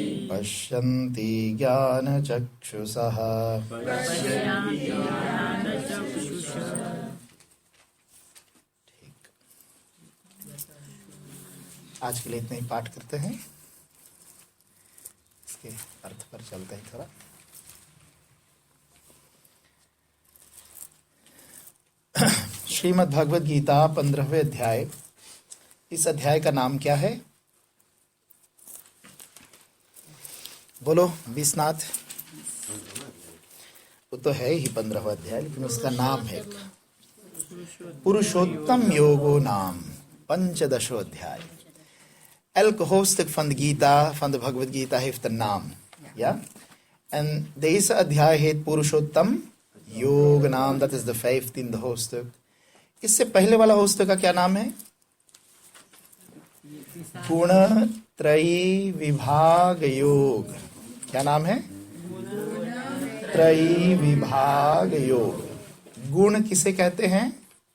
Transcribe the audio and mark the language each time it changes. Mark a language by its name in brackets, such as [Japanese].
[Sanskrit] पश्यन्ति ज्ञानचक्षुषः ठीक। [Hindi] आज के लिए इतना ही पाठ करते हैं। इसके अर्थ पर चलते हैं थोड़ा। श्रीमद् भगवद गीता 15वें अध्याय इस अध्याय का नाम क्या है? बोलो विश्वनाथ। वो तो है ही 15वां अध्याय, लेकिन उसका नाम है पुरुषोत्तम योगो नाम पंचदशो अध्याय. [Dutch] Elke hoofdstuk van de Gita, van de Bhagavad Gita, heeft een naam. Ja? En deze अध्याय heet Purushottam Yoga naam, dat is de 15e hoofdstuk. [Hindi] इससे पहले वाला होस्टक का क्या नाम है? गुण त्रयी विभाग योग. क्या नाम है? त्रयी विभाग योग. गुण किसे कहते हैं?